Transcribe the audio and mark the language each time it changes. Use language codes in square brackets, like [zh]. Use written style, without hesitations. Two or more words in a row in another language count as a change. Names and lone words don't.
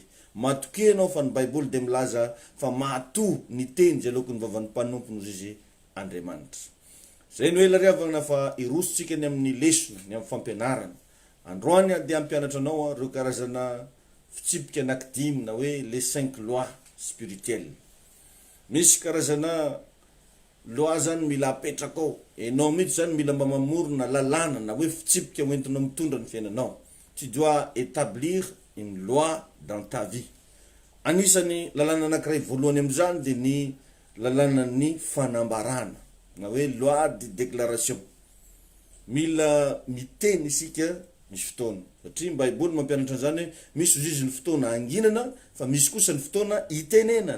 [mg] Matoke anao fa ny Baiboly dia milaza fa mahatoa ny teny zay lokon'ny vavan'ny mpanompo noho izy Andriamanitra. Zay no ela riavana fa irositsika ny amin'ny lesona, ny amin'ny fampianarana. Androany dia ampianatra anao reo karazana fitsipika anankidimy na hoe [fr] les 5 lois spirituelles. [mg] Misy karazana loi zany mila apetraka ao. Enao mihitsy zany mila mba mamorona lalàna na hoe fitsipika hoentinao mitondra ny fiainanao. [fr] Tu dois établir une loi dans ta vie. [mg] Anisany lalàna anankiray voalohany amin'izany dia ny lalàna ny fanambarana na hoe [fr] loi de déclaration. [mg] Mila miteny isika misy fotoana. Satria Baiboly mampianatra an'izany misy izy ny fotoana anginana fa misy kosa ny fotoana itenenana.